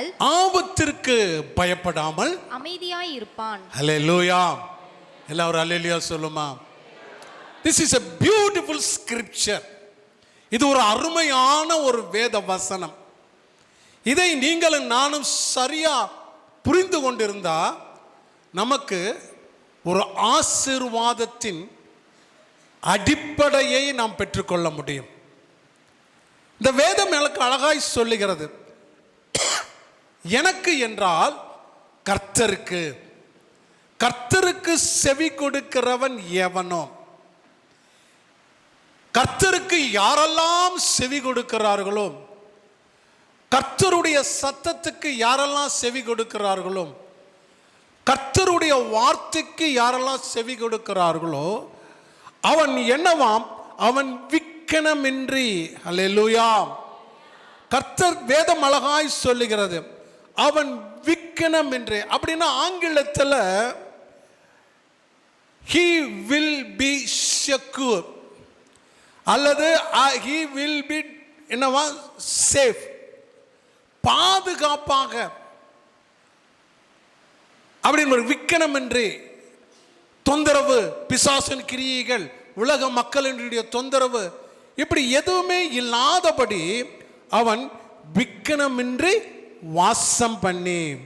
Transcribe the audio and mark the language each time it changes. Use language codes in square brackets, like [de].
[ta] ஆபத்திற்கு பயப்படாமல் அமைதியாய் இருப்பான். ஹல்லேலூயா. எல்லாரும் ஹல்லேலூயா சொல்லுமா. [en] This is a beautiful scripture. [ta] இது ஒரு அருமையான ஒரு வேத வசனம். இதை நீங்களும் நானும் சரியா புரிந்து கொண்டிருந்தா நமக்கு ஒரு ஆசீர்வாதத்தின் அடிப்படையை நாம் பெற்றுக்கொள்ள முடியும். இந்த வேதம் எனக்கு அழகாய் சொல்லுகிறது. எனக்கு என்றால் கர்த்தருக்கு, கர்த்தருக்கு செவி கொடுக்கிறவன் எவனோ. கர்த்தருக்கு யாரெல்லாம் செவி கொடுக்கிறார்களோ, கர்த்தருடைய சத்தத்துக்கு யாரெல்லாம் செவி கொடுக்கிறார்களோ, கர்த்தருடைய வார்த்தைக்கு யாரெல்லாம் செவி கொடுக்கிறார்களோ, அவன் என்னவாம், அவன் விக்கினமின்றி. அல்லேலூயா. கர்த்தர் வேதம் அழகாய் சொல்லுகிறது, அவன் விக்கினமின்றி. அப்படின்னா ஆங்கிலத்தில் [en] he will be secure [ta] அல்லது [en] he will be [ta] என்னவா சேஃப், பாதுகாப்பாக. அப்படின்னு விக்கினமின்றி, தொந்தரவு, பிசாசின் கிரியைகள், உலக மக்களினுடைய தொந்தரவு, இப்படி எதுவுமே இல்லாதபடி அவன் விக்கினமின்றி வாசம் பண்ணி.